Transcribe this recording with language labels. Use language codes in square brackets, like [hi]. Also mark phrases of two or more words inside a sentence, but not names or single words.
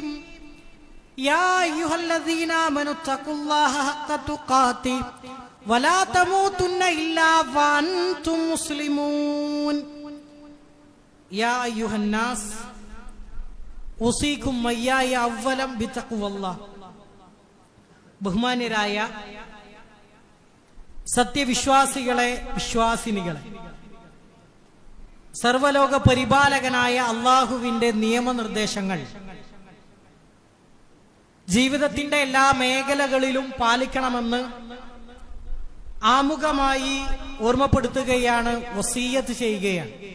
[ar] يا أيها الذين آمنوا اتقوا الله حق تقاته ولا تموتن إلا وأنتم مسلمون. يا أيها الناس أوصيكم وإياي أولا بتقوى الله. [ml] ബഹുമാന്യരായ സത്യവിശ്വാസികളെ, വിശ്വാസിനികളെ, സർവലോക പരിപാലകനായ അള്ളാഹുവിന്റെ നിയമനിർദ്ദേശങ്ങൾ ജീവിതത്തിന്റെ എല്ലാ മേഖലകളിലും പാലിക്കണമെന്ന് ആമുഖമായി ഓർമ്മപ്പെടുത്തുകയാണ്, വസിയ്യത്ത് ചെയ്യുകയാണ്.